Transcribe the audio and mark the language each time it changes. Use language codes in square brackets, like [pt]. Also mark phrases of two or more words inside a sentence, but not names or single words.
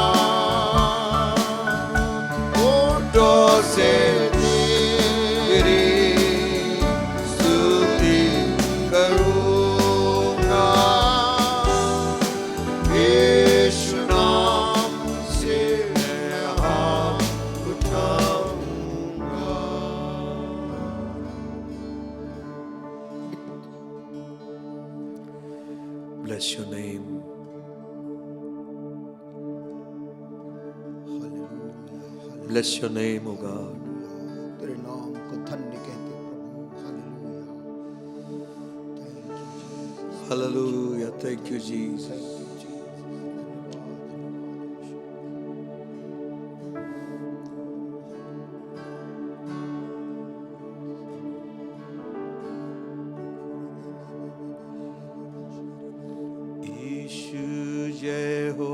[hi] होठों से तेरी स्तुति करूंगा, यीशु नाम से मैं हाथ उठाऊंगा। [en] Bless your name. Bless your name, O God. [hi] तेरे नाम को धन्य कहते प्रभु। [en] Hallelujah. Thank you Jesus. Hallelujah. Thank you, Jesus. [hi] यीशु जय हो